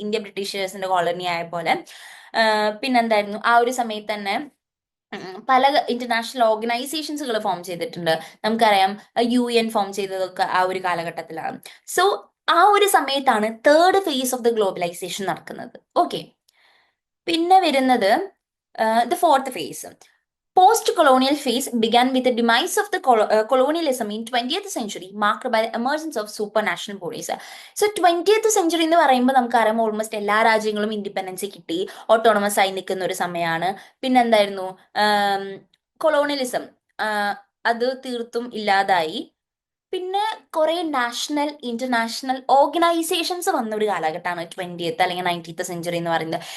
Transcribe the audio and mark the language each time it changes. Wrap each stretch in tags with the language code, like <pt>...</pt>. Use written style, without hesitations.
<ml>India ബ്രിട്ടീഷേഴ്സിന്റെ colony ആയ പോലെ. പിന്നെന്തായിരുന്നു, ആ ഒരു സമയത്ത് തന്നെ പല ഇന്റർനാഷണൽ ഓർഗനൈസേഷൻസുകൾ ഫോം ചെയ്തിട്ടുണ്ട്. നമുക്കറിയാം UN ഫോം ചെയ്തതൊക്കെ ആ ഒരു കാലഘട്ടത്തിലാണ്. സോ ആ ഒരു സമയത്താണ്</ml> <en>third phase of the globalization</en> <ml>നടക്കുന്നത്. ഓക്കെ. പിന്നെ വരുന്നത് the fourth face.</ml> <en>Post colonial phase began with the demise of the colonialism in 20th century, marked by the emergence of supranational bodies.</en> <ml>So 20th century എന്ന് പറയുമ്പോൾ നമുക്കറിയാം almost എല്ലാ രാജ്യങ്ങളും independence കിട്ടി, autonomous ആയി നിൽക്കുന്ന ഒരു സമയമാണ്. പിന്നെന്തായിരുന്നു, കൊളോണിയലിസം അത് തീർത്തും ഇല്ലാതായി. പിന്നെ കുറെ നാഷണൽ ഇന്റർനാഷണൽ ഓർഗനൈസേഷൻസ് വന്ന ഒരു കാലഘട്ടമാണ് 20th അല്ലെങ്കിൽ 19th സെഞ്ചുറി എന്ന് പറയുന്നത്.</ml>